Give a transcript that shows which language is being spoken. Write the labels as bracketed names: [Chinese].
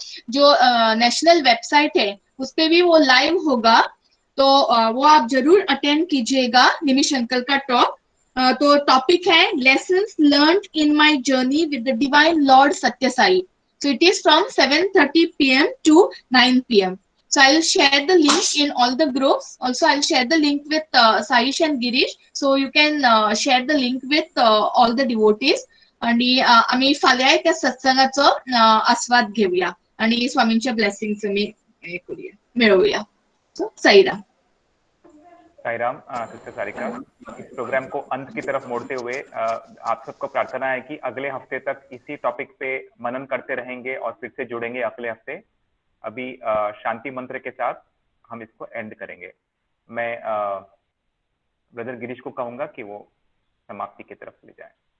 [Hindi] जो national website है उस पे भी वो लाइव होगा तो वो आप जरूर अटेंड कीजिएगा निमिष अंकल का टॉक तो टॉपिक है lessons learned in my journey with the divine Lord सत्य Sai [English] so it is from 7:30 p.m. to 9 p.m. so I'll share the link in all the groups also I'll share the link with Saish and Girish so you can share the link with all the devotees [Marathi] आणि आम्ही फाल्या त्या सत्संगाचा आस्वाद घेऊया आणि स्वामींच्या blessings मी मिळवूया [English] so Sairam [Hindi] Sairam sister Sarika इस programme को अंत की तरफ मोड़ते हुए आप सबको प्रार्थना है कि अगले हफ्ते तक इसी टॉपिक पे मनन करते रहेंगे और फिर से जुड़ेंगे अगले हफ्ते अभी शांति मंत्र के साथ हम इसको एंड करेंगे मैं ब्रदर गिरीश को कहूंगा कि वो समाप्ति की तरफ ले जाए